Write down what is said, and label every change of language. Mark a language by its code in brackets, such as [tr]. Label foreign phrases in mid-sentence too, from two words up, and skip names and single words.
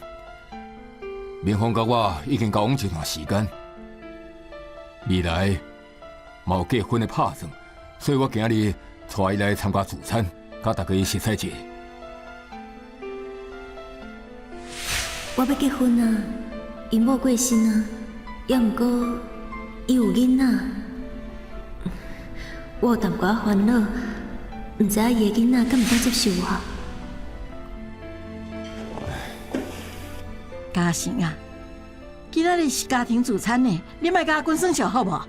[nan] 明峰甲我已经交往一段时间，未来嘛有结婚的打算，所以我今日带伊来参加聚餐，甲大家熟悉一下。我要结婚啊，因某过身啊，也毋过伊有囡仔，我有淡薄仔烦恼，毋知影伊的囡仔敢毋敢接受我。嘉诚啊，今仔日是家庭聚餐呢，你莫甲我滚算笑好无？